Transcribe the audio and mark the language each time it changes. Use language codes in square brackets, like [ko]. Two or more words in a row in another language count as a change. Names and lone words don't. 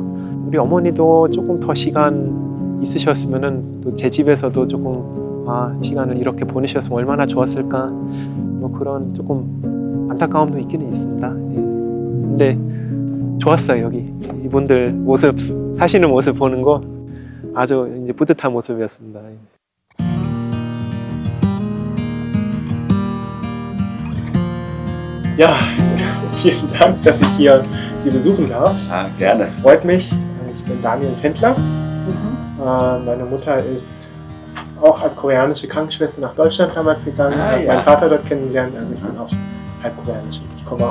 [ko] 우리 어머니도 조금 더 시간 있으셨으면은 또 제 집에서도 조금 시간을 이렇게 보내셨으면 얼마나 좋았을까. 뭐 그런 조금 안타까움도 있기는 있습니다. 근데 좋았어요. 여기 이분들 모습, 사시는 모습 보는 거 아주 이제 뿌듯한 모습이었습니다. [de] Ja, vielen Dank, dass ich hier Sie besuchen darf. Gerne. Es freut mich. Ich bin Daniel Tendler. Meine Mutter ist auch als koreanische Krankenschwester nach Deutschland damals gegangen, habe meinen Vater dort kennengelernt, also ich bin auch halb koreanisch.